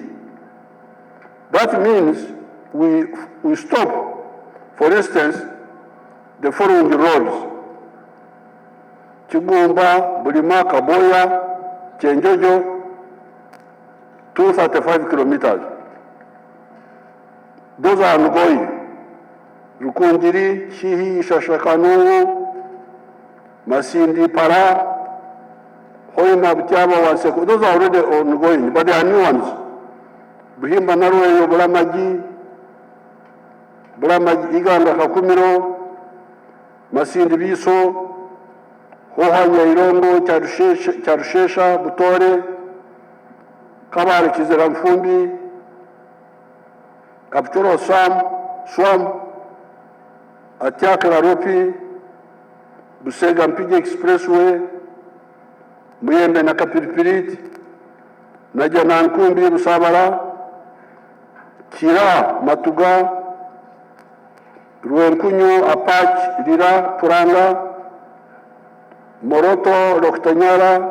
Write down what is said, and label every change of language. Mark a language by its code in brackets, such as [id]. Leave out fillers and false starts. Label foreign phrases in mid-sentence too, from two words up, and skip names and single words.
[en] That means we stop, for instance, the following roads: Kigumba, Bulima, Kaboya, Chenjojo, 235 kilometers. Those are ongoing. Rukunjiri, Shihi, Shashakanu, Masindi, Para, Hoima, Butiaba, Waseko. Those are already ongoing, but there are new ones. Buhimba, Narwe, Bulamaji, Uganda, Kakumiro, Masindi, Biso, Hohanya, Irongo, Charushesha, Butore, Kabari, Kizeramfumbi, Kapchoro, Swam, Atiaka, Ropi, Busega, Mpige Expressway, Muyembe na Kapiripirit, Najana Nkumbi, Busabara, Kira, Matuga, Ruenkunyu, Apach, Lira, Puranga, Moroto, Loktanyara,